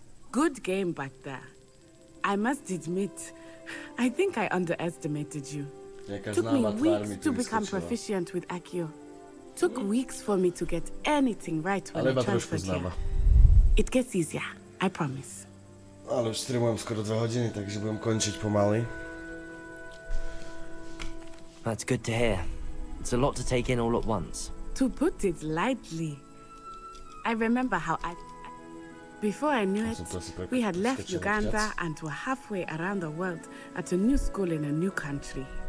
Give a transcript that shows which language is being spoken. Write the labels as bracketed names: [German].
[English] Good game back there. I must admit, I think I underestimated you. Took me weeks to become proficient with Accio. Took weeks for me to get anything right when I transferred here. It gets easier, I promise. [Slovak] Ale už streamujem skoro 2 hodiny, takže budem končiť pomaly. [English] That's good to hear. It's a lot to take in all at once. To put it lightly, I remember how before I knew it, we had left Uganda and were halfway around the world at a new school in a new country.